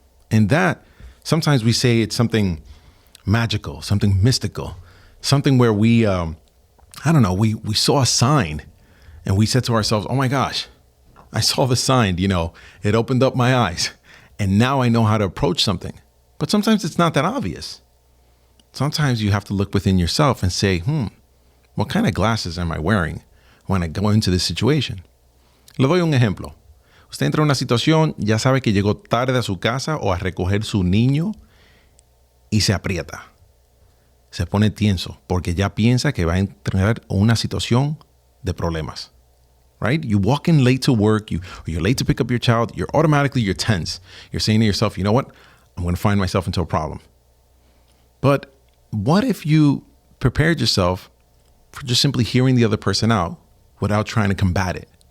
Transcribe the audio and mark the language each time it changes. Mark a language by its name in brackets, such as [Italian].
[English] And that, sometimes we say it's something magical, something mystical, something where we saw a sign and we said to ourselves, oh my gosh, I saw the sign, it opened up my eyes and now I know how to approach something. But sometimes it's not that obvious. Sometimes you have to look within yourself and say, what kind of glasses am I wearing when I go into this situation? [Spanish] Le doy un ejemplo. Usted entra en una situación, ya sabe que llegó tarde a su casa o a recoger su niño y se aprieta. Se pone tenso porque ya piensa que va a entrar en una situación de problemas. [English] Right? You walk in late to work, you're late to pick up your child, you're tense. You're saying to yourself, you know what? I'm going to find myself into a problem. But what if you prepared yourself for just simply hearing the other person out without trying to combat it?